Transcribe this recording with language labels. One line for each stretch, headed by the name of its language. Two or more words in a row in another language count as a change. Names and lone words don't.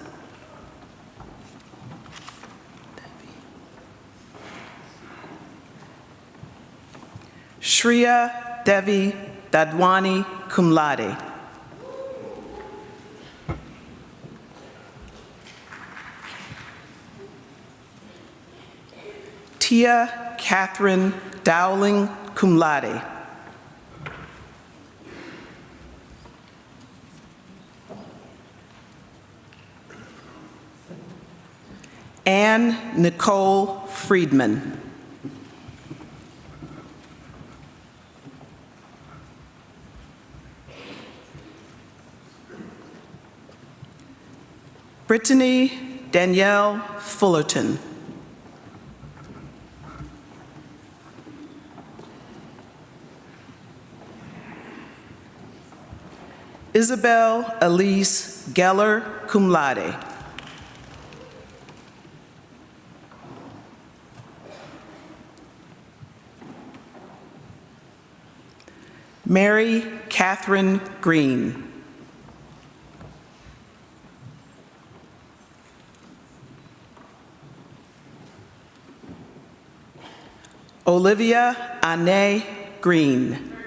English: Shreya Devi Dadwani,
Latin: cum laude.
English: Tia Catherine Dowling,
Latin: cum laude.
English: Anne Nicole Friedman. Brittany Danielle Fullerton. Isabel Elise Geller,
Latin: cum laude.
English: Mary Catherine Green. Olivia Anne Green.